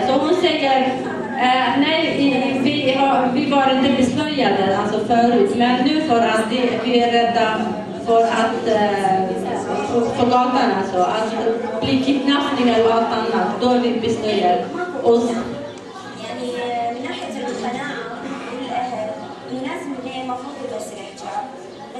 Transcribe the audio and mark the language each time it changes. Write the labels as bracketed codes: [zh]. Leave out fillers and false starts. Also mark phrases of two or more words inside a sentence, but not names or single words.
[sv] Så hon säger, nej, vi var inte beslöjade alltså förut. Men nu för att vi är rädda för att på gatan alltså, att bli kidnappningar och allt annat, då är vi beslöjade oss. [ar] يعني من ناحية القناعة الناس اللي المفروض يلبسوا الحجاب